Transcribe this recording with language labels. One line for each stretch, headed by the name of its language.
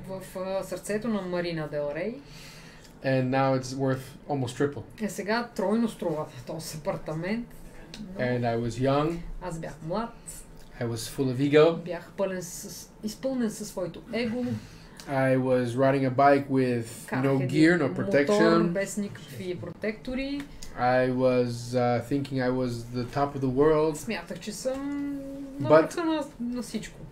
Bulgarian: В сърцето на Марина Дел Рей.
English: And now it's worth almost triple.
Bulgarian: Сега тройно струва този апартамент.
English: And I was young.
Bulgarian: Аз бях млад.
English: I was full of ego.
Bulgarian: Бях изпълнен със своето его.
English: I was riding a bike with no gear, no protection.
Bulgarian: Мотор без никакви протектори.
English: I was thinking I was the top of the world.
Bulgarian: Смятах, че съм на върха на всичко.